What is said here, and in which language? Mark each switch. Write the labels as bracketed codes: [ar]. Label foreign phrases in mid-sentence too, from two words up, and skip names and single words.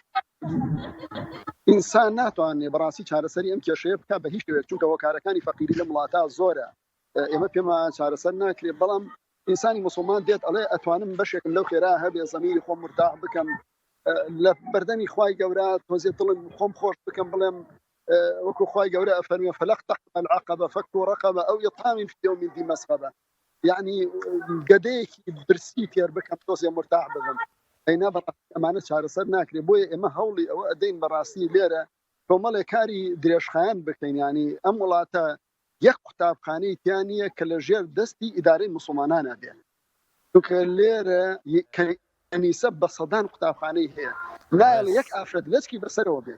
[ckb] ئینسان ناتوانێت بەڕاستی چارەسەری ئەم کێشەیە بکە بە هیچ شوێک چونکە هۆکارەکانی فەقیری لە وڵاتە زۆرە ئێمە پێمان چارەسەر ناکرێت بەڵام ئینسانی مسلمان دێت ئەڵێ ئەتوانم بەشێکم لەو خێرا هەبێ زەمیری خۆم مرتاح بکەم لە بەردەمی خوای گەورە تۆزێ دڵم خۆم خۆش بکەم بڵێم وەکو خوای گەورە ئەفەرمێ [ar] فلەقتحم العقبة فك رقبة أو إطعام في يوم ذي مسغبة [ckb] يعني گەدەیەکی برسی تێر بکەم تۆزێ مرتاح ببم ئەینا بەڕاستی ئەمانە چارەسەر ناکرێت بۆیە ئێمە هەوڵی ئەوە ئەدەین بەڕاستی لێرە کۆمەڵێک کاری درێژخایان بکەین ینی ئەم وڵاتە یەک قوتابخانەی تیان نییە کە لە ژێر دەستی ئیدارەی موسڵمانانە بێت چونکە لێرە کەنیسە بە سەدان قوتابخانەی هەیە نایڵ یەک ئافرەت لەچکی بەسەرەوە بێت